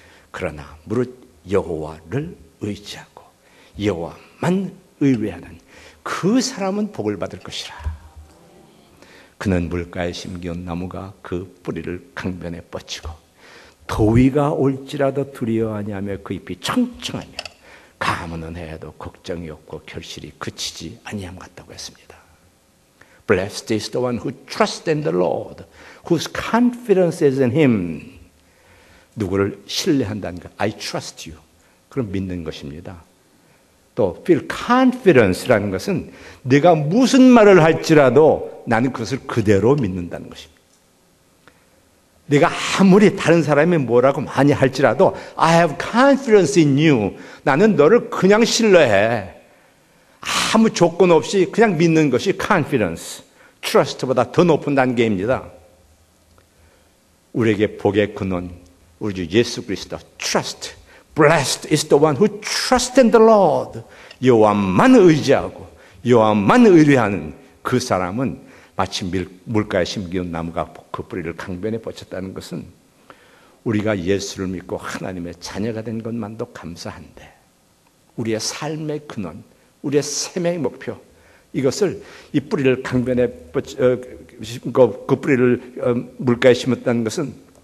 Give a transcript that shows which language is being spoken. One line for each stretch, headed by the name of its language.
Korean: 그러나 무릇 여호와를 의지하고 여호와만 의뢰하는 그 사람은 복을 받을 것이라. 그는 물가에 심기운 나무가 그 뿌리를 강변에 뻗치고 더위가 올지라도 두려워하지 않으며 그 잎이 청청하며 가뭄은 해도 걱정이 없고 결실이 그치지 아니함 같다고 했습니다.
English: Blessed is the one who trusts in the Lord, whose confidence is in Him.
Korean: 누구를 신뢰한다는 것,
English: I trust you.
Korean: 그럼 믿는 것입니다. 또 feel confidence라는 것은 내가 무슨 말을 할지라도 나는 그것을 그대로 믿는다는 것입니다. 내가 아무리 다른 사람이 뭐라고 많이 할지라도
English: I have confidence in you.
Korean: 나는 너를 그냥 신뢰해. 아무 조건 없이 그냥 믿는 것이 confidence, trust보다 더 높은 단계입니다. 우리에게 복의 근원, 우리 주 예수 그리스도 trust.
English: Blessed is the one who trusts in the Lord.
Korean: 여호와만 의지하고 여호와만 의뢰하는 그 사람은 마치 물가에 심기운 나무가 그 뿌리를 강변에 뻗쳤다는 것은 우리가 예수를 믿고 하나님의 자녀가 된 것만도 감사한데 우리의 삶의 근원, 우리의 생명의 목표, 이것을 이 뿌리를 강변에 그 뿌리를 물가에 심었다는 것은